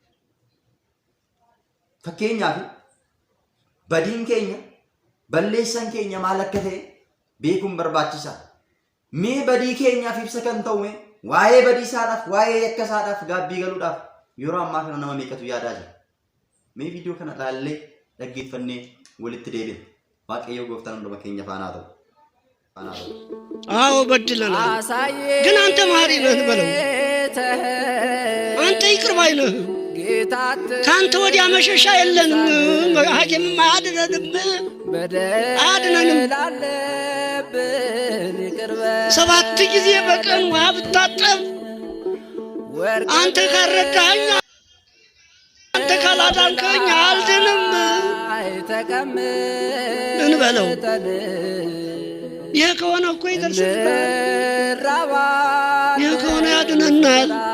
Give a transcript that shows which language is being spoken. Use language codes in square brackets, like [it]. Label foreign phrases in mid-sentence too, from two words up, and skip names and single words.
[om] Fakkeenyaaf badiin keenya, balleessaan keenya maal akka ta'e beekuun barbaachisaa. Mee badii keenyaaf ibsa kan ta'u waa'ee badii isaadhaaf, waa'ee yakka isaadhaaf gaabbii galuudhaaf yeroo ammaa kana nama meeqatu yaadaa jira? Mee viidiyoo kana ilaallee dhaggeeffannee walitti deebina. Waaqayyo gooftaan hunduma keenya faana haa ta'u. [am] አዎ በድለናል ግን አንተ ማሪ ነህ በለው አንተ ይቅር ባይ ነህ ካንተ ወዲያ መሸሻ የለንም ሐኪምም አያድነንም ሰባት ጊዜ በቀን ውሃ ብታጠብ አንተ ካረዳኸኝ አንተ ካላዳንከኝ አልድንም እንበለው ይሄ ከሆነ እኮ ይደርስልናል ይሄ ከሆነ ያድነናል